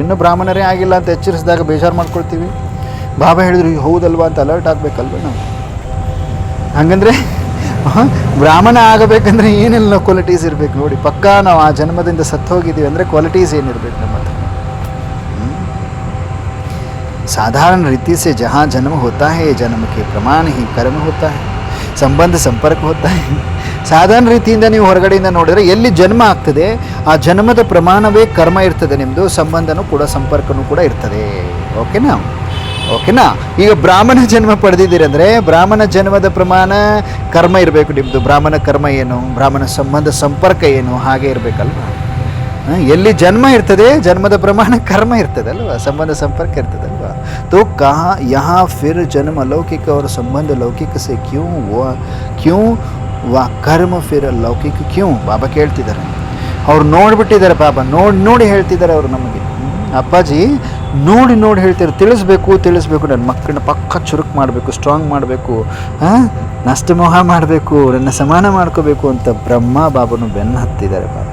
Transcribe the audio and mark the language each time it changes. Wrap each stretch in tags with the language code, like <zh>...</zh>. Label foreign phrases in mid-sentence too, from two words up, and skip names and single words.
<kn>ಇನ್ನೂ ಬ್ರಾಹ್ಮಣರೇ ಆಗಿಲ್ಲ ಅಂತ ಎಚ್ಚರಿಸಿದಾಗ ಬೇಜಾರು ಮಾಡ್ಕೊಳ್ತೀವಿ. ಬಾಬಾ ಹೇಳಿದ್ರು ಹೌದಲ್ವಾ ಅಂತ ಅಲರ್ಟ್ ಆಗಬೇಕಲ್ವ ನಾವು? ಹಾಗಂದರೆ ಬ್ರಾಹ್ಮಣ ಆಗಬೇಕಂದ್ರೆ ಏನೆಲ್ಲ ಕ್ವಾಲಿಟೀಸ್ ಇರಬೇಕು ನೋಡಿ. ಪಕ್ಕಾ ನಾವು ಆ ಜನ್ಮದಿಂದ ಸತ್ತು ಹೋಗಿದ್ದೀವಿ ಅಂದರೆ ಕ್ವಾಲಿಟೀಸ್ ಏನಿರಬೇಕು ನಮ್ಮ ಹತ್ರ? ಸಾಧಾರಣ ರೀತಿ</kn> <hi>से जहाँ जन्म होता है जन्म के प्रमाण ही कर्म होता है.</hi> <kn>ಸಂಬಂಧ ಸಂಪರ್ಕ ಹೋಗ್ತಾ ಸಾಧಾರಣ ರೀತಿಯಿಂದ ನೀವು ಹೊರಗಡೆಯಿಂದ ನೋಡಿದರೆ ಎಲ್ಲಿ ಜನ್ಮ ಆಗ್ತದೆ ಆ ಜನ್ಮದ ಪ್ರಮಾಣವೇ ಕರ್ಮ ಇರ್ತದೆ, ನಿಮ್ಮದು ಸಂಬಂಧನೂ ಕೂಡ ಸಂಪರ್ಕನೂ ಕೂಡ ಇರ್ತದೆ. ಓಕೆನಾ? ಓಕೆನಾ? ಈಗ ಬ್ರಾಹ್ಮಣ ಜನ್ಮ ಪಡೆದಿದ್ದೀರಿ ಅಂದರೆ ಬ್ರಾಹ್ಮಣ ಜನ್ಮದ ಪ್ರಮಾಣ ಕರ್ಮ ಇರಬೇಕು ನಿಮ್ಮದು. ಬ್ರಾಹ್ಮಣ ಕರ್ಮ ಏನು, ಬ್ರಾಹ್ಮಣ ಸಂಬಂಧ ಸಂಪರ್ಕ ಏನು, ಹಾಗೆ ಇರಬೇಕಲ್ವ. ಎಲ್ಲಿ ಜನ್ಮ ಇರ್ತದೆ ಜನ್ಮದ ಪ್ರಮಾಣ ಕರ್ಮ ಇರ್ತದೆ ಅಲ್ವಾ, ಸಂಬಂಧ ಸಂಪರ್ಕ ಇರ್ತದಲ್ವಾ.</kn> <hi>तो कहाँ यहाँ फिर जन्म अलौकिक और संबंध लौकिक से क्यों व कर्म फिर लौकिक क्यूं</hi> <kn>ಬಾಬಾ ಕೇಳ್ತಿದ್ದಾರೆ. ಅವ್ರು ನೋಡಿಬಿಟ್ಟಿದ್ದಾರೆ ಬಾಬಾ, ನೋಡಿ ಹೇಳ್ತಿದ್ದಾರೆ ಅವರು ನಮಗೆ. ಅಪ್ಪಾಜಿ ನೋಡಿ ಹೇಳ್ತಾರೆ, ತಿಳಿಸ್ಬೇಕು ನನ್ನ ಮಕ್ಕಳನ್ನ ಪಕ್ಕ ಚುರುಕು ಮಾಡಬೇಕು, ಸ್ಟ್ರಾಂಗ್ ಮಾಡಬೇಕು, ನಷ್ಟಮೋಹ ಮಾಡಬೇಕು, ನನ್ನ ಸಮಾನ ಮಾಡ್ಕೋಬೇಕು ಅಂತ ಬ್ರಹ್ಮ ಬಾಬನು ಬೆನ್ನು ಹತ್ತಿದ್ದಾರೆ ಬಾಬಾ.</kn>